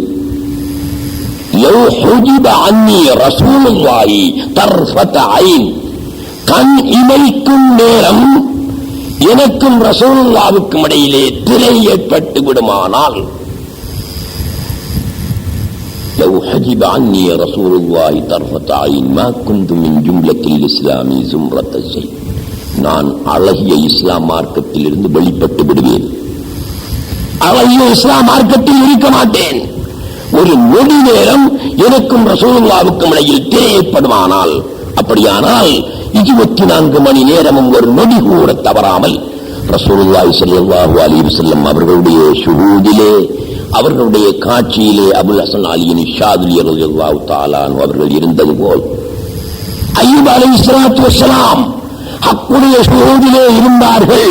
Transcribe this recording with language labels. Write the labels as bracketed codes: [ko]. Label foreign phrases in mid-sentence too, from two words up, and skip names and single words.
[ar] لو حجب عني رسول الله طرفة عين, [ta] கண் இமைக்கும் நேரம் எனக்கும் ரசூலுல்லாஹ்வுக்கும் இடையிலே திரை ஏற்பட்டு விடுமானால், [ar] لو حجب عني رسول الله طرفة عين ما كنت من جملة الإسلام زمرة الزين. [ta] நான் அழகிய இஸ்லாம் மார்க்கத்தில் இருந்து வெளிப்பட்டு விடுவேன். அழகிய இஸ்லாம் மார்க்கத்தில் இருக்க மாட்டேன். ஒரு நொடி நேரம் எனக்கும் ரசூலுல்லாஹ்வுக்கும் இடையில் தேவைப்படுமானால், அப்படியானால் 24 மணி நேரமும் ஒரு நொடி கூட தவறாமல் [ar] رسول الله صلى الله عليه وسلم [ta] அவர்களுடைய ஷுஹூதிலே, அவர்களுடைய காட்சியிலே அபுல் ஹசன் அலியின் ஷாதுலி [ar] رضي الله تعالى عنه [ta] அவர்கள் இருந்தது போல் அய்யூப் [ar] عليه الصلاة والسلام [ta] ஹக்குடைய ஷுஹூதிலே இருந்தார்கள்.